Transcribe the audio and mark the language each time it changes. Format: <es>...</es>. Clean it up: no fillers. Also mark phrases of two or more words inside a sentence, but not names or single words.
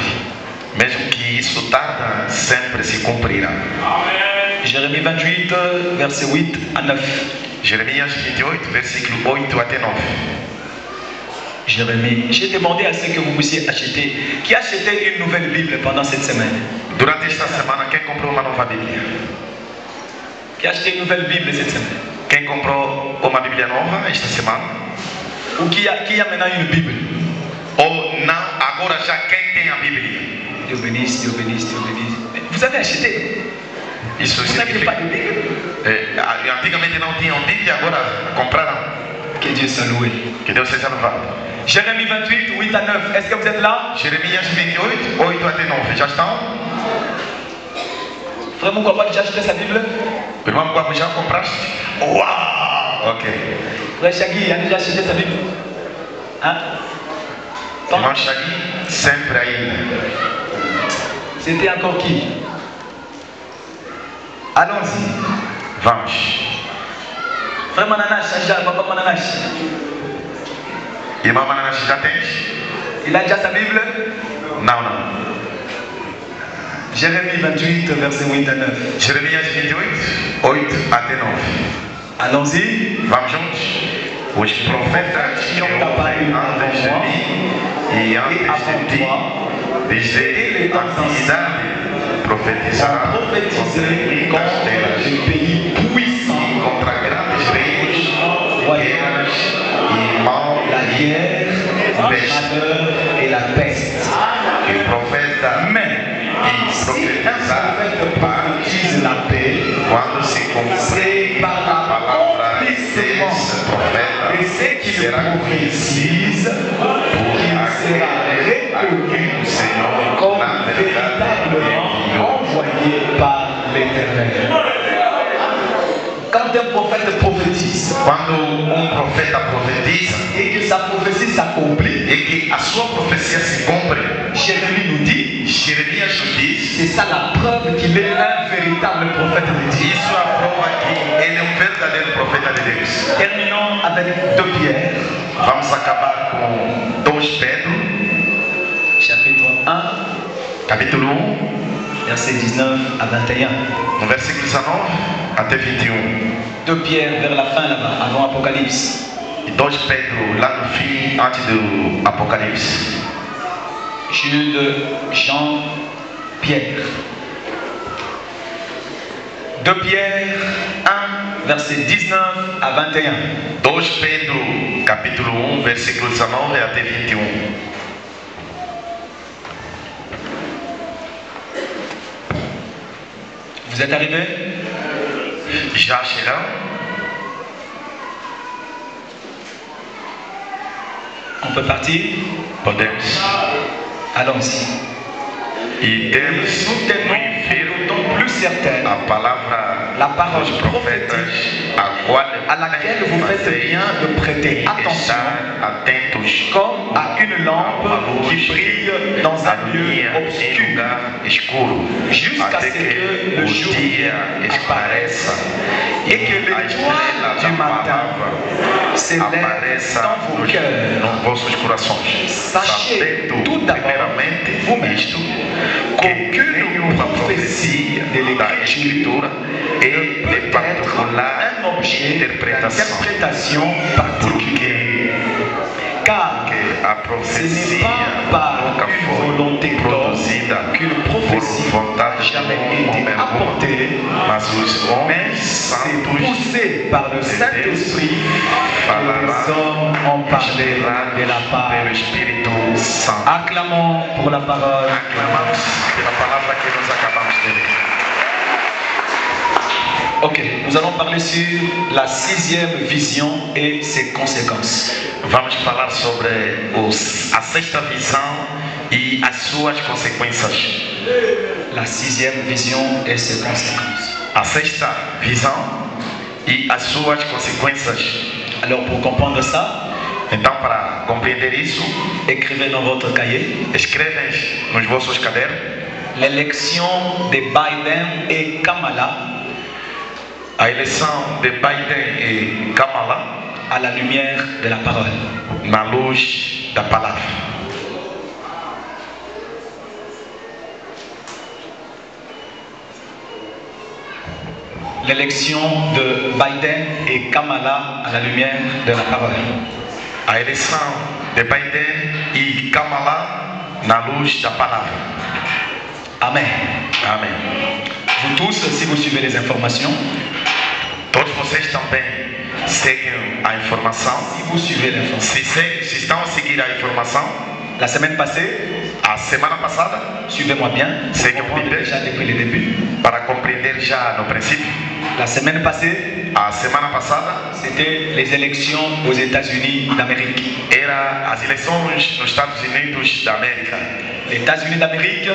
<pt>Mesmo que isso tarda, sempre se cumprirá.</pt> <fr>Jérémie 28, versets 8 à 9.</fr> <pt>Jeremias 28, versículo 8 até 9.</pt> <fr>Jérémie, j'ai demandé à ceux que vous puissiez acheter, qui achetaient une nouvelle Bible pendant cette semaine.</fr> <pt>Durante esta semana, quem comprou uma nova Bíblia?</pt> <fr>Qui a acheté une nouvelle Bible cette semaine?</fr> <pt>Quem comprou uma Bíblia nova esta semana?</pt> <fr>Ou qui a maintenant une Bible?</fr> <pt>Ou não, agora já quem tem a Bíblia?</pt> <fr>Dieu bénisse, Dieu bénisse, Dieu bénisse. Vous avez acheté?</fr> <pt>Isso</pt> <fr>Vous n'aviez pas</fr> <pt>significa.</pt> <fr>de Bible?</fr> <pt>Antigamente não tinham Bíblia, agora compraram.</pt> <fr>Que Dieu soit loué.</fr> <pt>Que Deus seja louvado.</pt> <fr>Jérémie 28, 8 à 9. Est-ce que vous êtes là?</fr> <pt>Jeremias 28, 8 até 9. Já estão?</pt> <fr>Frère Moukouaba, déjà acheté sa Bible?</fr> <pt>Irmão Guapo, já compraste? Uau! Ok.</pt> <fr>Frère Chagui a déjà acheté sa Bible? Hein?</fr> <pt>Irmão Chagui, sempre ainda.</pt> <fr>C'était encore qui? Allons-y.</fr> <pt>Vamos.</pt> <fr>Frère Mananache, déjà, papa Mananache.</fr> <pt>Irmão Mananas, já tens?</pt> <fr>Il a déjà sa Bible?</fr> <pt>Não, não.</pt> <fr>Jérémie 28, verset 8 à 9.</fr> <pt>Jeremias 28, 8 até 9.</pt> <fr>Allons-y.</fr> <pt>Vamos juntos? Os profetas que ouvem antes de mim e antes de ti, desde a antiguidade, profetizaram contra muitas terras</pt> <fr>des pays puissants,</fr> <pt>e contra grandes reinos, guerras e mal</pt> <fr>la guerre, le malheur et la peste.</fr> <pt>e profeta</pt> <fr>Mais</fr> <pt>e</pt> <fr>si un</fr> <pt>profetizar</pt> <fr>prophète</fr> <pt>para</pt> <fr>prophétise la paix,</fr> <pt>quando se cumprir</pt> <fr>c'est par</fr> <pt>a palavra</pt> <fr>l'accomplissement</fr> <pt>desse profeta</pt> <fr>de ce qui prophétise qu'il sera reconnu comme véritablement envoyé par l'Éternel. Quand un prophète prophétise,</fr> <pt>quando</pt> <fr>prophète prophétise et que sa prophétie s'accomplit, et que</fr> <pt>a sua profecia se cumpre,</pt> <fr>Jérémie nous dit,</fr> <pt>Jeremias nos diz,</pt> <fr>c'est ça la preuve qu'il est un véritable prophète de Dieu.</fr> <pt>isso é a prova que ele é verdadeiro profeta de Deus.</pt> <fr>Terminons avec 2 Pierre,</fr> <pt>Vamos acabar com 2 Pedro,</pt> <fr>chapitre 1,</fr> <pt>capítulo 1,</pt> <fr>versets 19 à 21.</fr> <pt>no versículo 19 até 21.</pt> <fr>2 Pierre vers la fin là-bas, avant Apocalypse.</fr> <pt>E 2 Pedro lá no fim, antes do Apocalipse.</pt> <fr>Jude, Jean, Pierre. 2 Pierre 1, verset 19 à 21.</fr> <pt>2 Pedro, capítulo 1, versículo 19 até 21.</pt> <fr>Vous êtes arrivés?</fr> <pt>Já chegamos?</pt> <fr>On peut partir?</fr> <pt>Podemos.</pt> <fr>Allons-y.</fr> <pt>E temos</pt> <fr>Nous tenons d'autant plus certaine</fr> <pt>a palavra</pt> <fr>la parole</fr> <pt>dos profetas,</pt> <fr>prophétique</fr> <pt>a qual</pt> <fr>à laquelle vous faites bien de prêter attention,</fr> <pt>estar atentos</pt> <fr>comme à une lampe qui brille dans un lieu</fr> <pt>em</pt> <fr>obscur,</fr> <pt>lugar escuro,</pt> <fr>jusqu'à</fr> <pt>até</pt> <fr>ce que</fr> <pt>que</pt> <fr>le</fr> <pt>o</pt> <fr>jour</fr> <pt>dia esclareça</pt> <fr>et que</fr> <pt>a</pt> <fr>l'étoile</fr> <pt>estrela</pt> <fr>du</fr> <pt>da</pt> <fr>matin</fr> <pt>palavra</pt> <fr>s'élève</fr> <pt>apareça</pt> <fr>dans vos cœurs.</fr> <pt>nos vossos corações.</pt> <fr>Sachez</fr> <pt>Sabendo</pt> <fr>tout d'abord</fr> <pt>primeiramente</pt> <fr>vous-même</fr> <pt>isto,</pt> <fr>qu'aucune</fr> <pt>que nenhuma</pt> <fr>prophétie</fr> <pt>profecia</pt> <fr>de</fr> <pt>da</pt> <fr>l'Écriture</fr> <pt>Escritura é de</pt> <fr>peut être</fr> <pt>particular</pt> <fr>un objet</fr> <pt>interpretação,</pt> <fr>d'interprétation particulière. Car</fr> <pt>que a</pt> <fr>ce n'est</fr> <pt>profecia</pt> <fr>pas par</fr> <pt>nunca</pt> <fr>une</fr> <pt>foi</pt> <fr>volonté d'homme</fr> <pt>produzida</pt> <fr>qu'une</fr> <pt>por</pt> <fr>prophétie</fr> <pt>vontade</pt> <fr>n'a</fr> <pt>de</pt> <fr>jamais</fr> <pt>homem</pt> <fr>été</fr> <pt>algum,</pt> <fr>apportée,</fr> <pt>mas os</pt> <fr>mais</fr> <pt>homens</pt> <fr>c'est</fr> <pt>santos</pt> <fr>poussé par le Saint-Esprit que les hommes ont parlé de la part.</fr> <pt>pelo Espírito Santo.</pt> <fr>Acclamons pour la parole.</fr> <pt>Aclamamos pela palavra que nós acabamos de ler.</pt> <fr>Ok, nous allons parler sur la 6e vision et ses conséquences.</fr> <pt>Vamos falar sobre a sexta visão e as suas consequências.</pt> <fr>La 6e vision et ses conséquences.</fr> <pt>A sexta visão e as suas consequências.</pt> <fr>Alors pour comprendre ça,</fr> <pt>Então, para compreender isso,</pt> <fr>écrivez dans votre cahier</fr> <pt>escrevem nos vossos cadernos</pt> <fr>l'élection de Biden et Kamala</fr> <pt>a eleição de Biden e Kamala</pt> <fr>à la lumière de la parole.</fr> <pt>na luz da palavra.</pt> <fr>L'élection de Biden et Kamala à la lumière de la parole.</fr> <pt>A eleição de Biden e Kamala na luz da palavra.</pt> <fr>Amen.</fr> <pt>Amém.</pt> <fr>Vous tous, si vous suivez les informations,</fr> <pt>Todos vocês também seguem a informação.</pt> <fr>si vous suivez l'information,</fr> <pt>Se estão a seguir a informação,</pt> <fr>la semaine passée,</fr> <pt>a semana passada,</pt> <fr>suivez-moi bien, C'est pour que comprendre vous déjà depuis le début.</fr> <pt>para compreender já no princípio,</pt> <fr>La semaine passée,</fr> <pt>a semana passada</pt> <fr>c'était les élections aux États-Unis d'Amérique.</fr> <pt>era as eleições nos Estados Unidos da América.</pt> <fr>Les États-Unis d'Amérique,</fr>